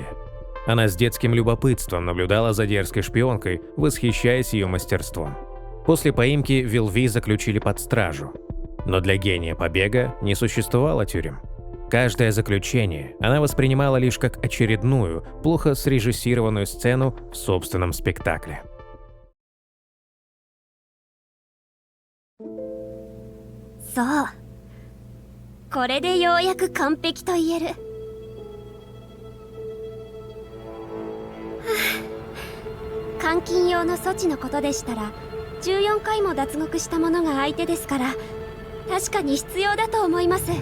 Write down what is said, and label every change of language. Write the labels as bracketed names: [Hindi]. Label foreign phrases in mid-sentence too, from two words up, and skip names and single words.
[Russian] Она с детским любопытством наблюдала за дерзкой шпионкой, восхищаясь ее мастерством. После поимки Вилви заключили под стражу. Но для гения побега не существовало тюрем. Каждое заключение она воспринимала лишь как очередную, плохо срежиссированную сцену в собственном спектакле. [Japanese] そう。これでようやく完璧と言える。監禁用の措置のことでしたら、14回も脱獄した者が相手ですから、確かに必要だと思います。